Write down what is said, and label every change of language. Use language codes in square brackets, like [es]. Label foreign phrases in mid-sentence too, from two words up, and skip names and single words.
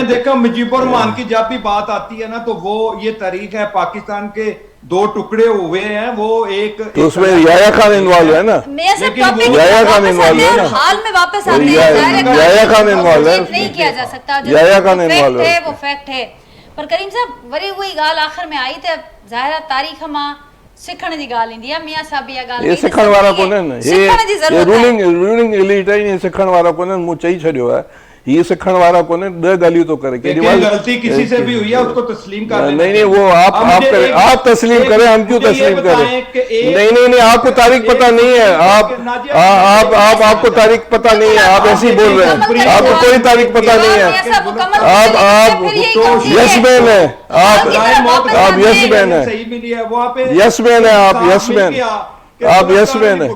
[ur] دیکھو، مجیب الرحمان کی جب بھی بات آتی ہے نا، تو وہ یہ تاریخ ہے، پاکستان کے 2 ٹکڑے ہوئے ہیں، وہ ایک تو اس میں یحییٰ خان انوالو ہے نا، یحییٰ خان انوالو ہے نا, حال میں واپس آتے ہیں، یحییٰ خان انوالو ہے, نہیں کیا جا سکتا, یحییٰ خان انوالو ہے، وہ فیکٹ ہے. [sd] पर करीम साहब, वरी वही ॻाल्हि आख़िर में आई त ज़ाहिर तारीख़ मां सिखण जी ॻाल्हि ईंदी आहे। मियां साहब इहा ॻाल्हि, ये सिखण वारा कोन्हनि, ये रूलिंग एलीट आहिनि, ये सिखण वारा कोन्हनि, मूं चई छॾियो आहे, ये सिखण वारा कोन्हनि, 2 ॻाल्हियूं तो करे, [ur] غلطی کسی سے بھی ہوئی ہے اس کو تسلیم کر لینا. نہیں، وہ آپ تسلیم کریں، ہم کیوں تسلیم کریں? نہیں، آپ کو تاریخ پتا نہیں ہے، آپ کو تاریخ پتا نہیں ہے، آپ ایسے ہی بول رہے ہیں، آپ کو کوئی تاریخ پتا نہیں ہے، آپ [en] yes man [ur] ہے، آپ [en] yes man [ur] ہے, [en] yes man [ur] ہے، آپ [en] yes man, [ur] آپ [en] yes man [ur] ہے.